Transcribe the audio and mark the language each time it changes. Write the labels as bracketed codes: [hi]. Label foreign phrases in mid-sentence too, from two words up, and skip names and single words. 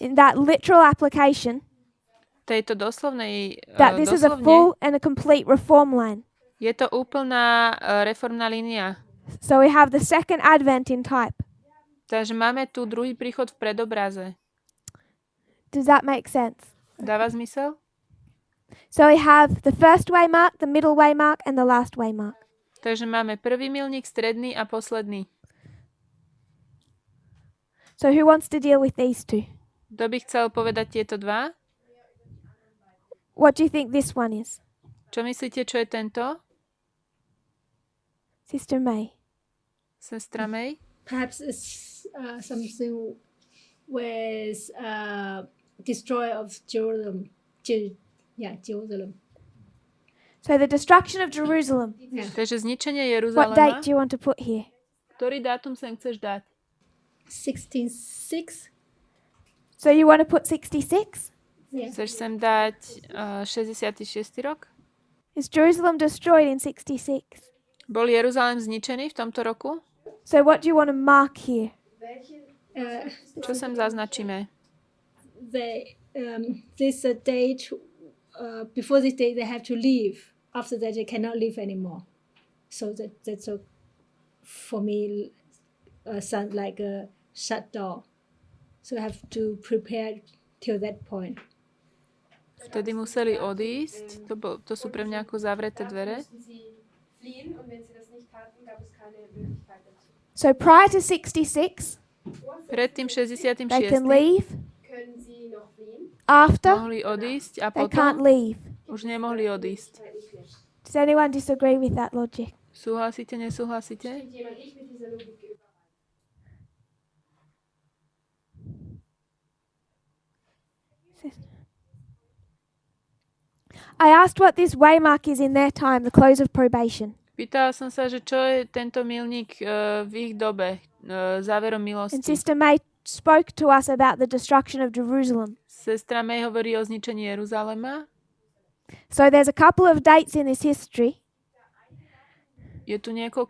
[en] in that literal application, [sk] tejto doslovnej, [en] that this is a [sk] doslovne, [en] full and a complete reform line. [sk] je to úplná reformná línia. [en] So we have the second advent in type. [sk] Takže máme tu druhý príchod v predobraze. [en] Does that make sense? [sk] Dáva zmysel? [en] So we have the first way mark, the middle way mark, and the last way mark. [sk] Takže máme prvý milník, stredný a posledný. [en] So who wants to deal with these two? [sk] Kto by chcel povedať tieto dva? [en] What do you think this one is? [sk] Čo myslíte, čo je tento? [en] Sister May. [sk] Sestra May? [en] Perhaps it's something with destroy of Jerusalem. Jerusalem. So the destruction of Jerusalem. Yeah. [sk] Takže zničenie [en] What date [sk] Jeruzalema. [en] do you want to put here? [sk] Ktorý dátum sem chceš dať? [en] 16:6. So you want to put 66? Yeah. [sk] Chceš sem dať 66. rok? [en] Is Jerusalem destroyed in 66? [sk] Bol Jeruzalém zničený v tomto roku? [en] So what do you want to mark here? [sk] Čo sem zaznačíme? [en] This date. Before this date, they have to leave. After that, they cannot leave anymore. So that's for me, sound like a shut door. So I have to prepare till that point. [sk] Vtedy museli odísť. To sú pre mňa ako zavreté dvere. [en] So prior to 66, [sk] Pred tým 66. [en] they can leave. After, [sk] mohli odísť a [en] they can't [sk] potom [en] leave. [sk] už nemohli odísť. [en] Does anyone disagree with that logic? [sk] Súhlasíte, nesúhlasíte? [en] I asked what this waymark is in their time, the close of probation. [sk] Pýtala som sa, že čo je tento milník v ich dobe, záverom [en] And [sk] milosti. [en] Sister May spoke to us about the destruction of Jerusalem. [sk] Sestra May hovorí o zničení Jeruzalema. [en] So there's a couple of dates in this history. [sk] Je tu niekoľko